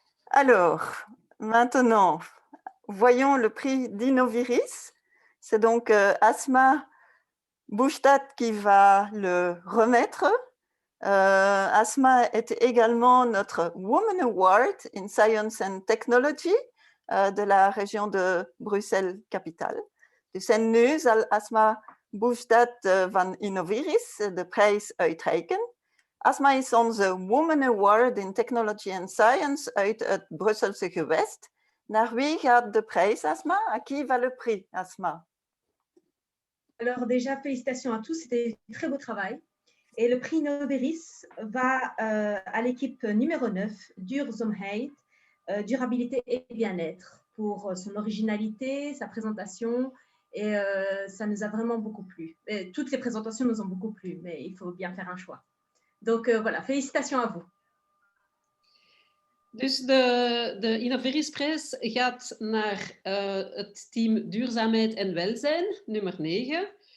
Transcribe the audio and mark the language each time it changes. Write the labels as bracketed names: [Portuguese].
[French] Alors, maintenant, voyons le prix d'Innoviris. C'est donc Asma Bouchtat qui va le remettre. Asma est également notre Woman Award in Science and Technology de la région de Bruxelles-Capitale. [Dutch] Dus en nu zal Asma Bouchtat van Innoviris de prijs uitreiken. Asma is onze Woman Award in Technology and Science uit het Brusselse gewest. Naar wie gaat de prijs, Asma? [French] À qui va le prix, Asma? Alors déjà, félicitations à tous, c'était un très beau travail. Et le prix Noveris va à l'équipe numéro 9, Duurzaamheid, durabilité et bien-être, pour son originalité, sa présentation, et ça nous a vraiment beaucoup plu. Et toutes les présentations nous ont beaucoup plu, mais il faut bien faire un choix. Donc voilà, félicitations à vous. [Dutch] Dus de Innoverisprijs gaat naar het team Duurzaamheid en Welzijn, nummer 9.